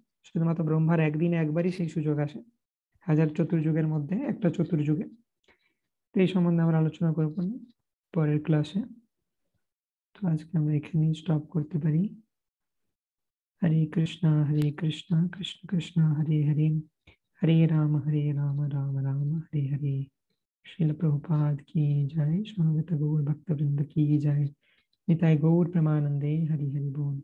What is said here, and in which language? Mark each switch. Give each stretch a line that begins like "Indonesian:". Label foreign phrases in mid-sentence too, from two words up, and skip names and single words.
Bangla: শুধুমাত্র ব্রহ্মার একদিনে একবারই সেই সুযোগ আসে, হাজার চতুর্যুগের মধ্যে একটা চতুর্যুগে। তো এই সম্বন্ধে আমরা আলোচনা করব পরের ক্লাসে। তো আজকে আমরা এখানেই স্টপ করতে পারি।
Sanskrit: হরে কৃষ্ণ কৃষ্ণ কৃষ্ণ হরে হরে, हरे राम राम राम हरे हरे।
Hindi: श्रील प्रभुपाद की जय, समवेत गौर भक्त वृंद की जय।
Bangla: নিতায় গৌর প্রেমানন্দে, হরি হরি বোল।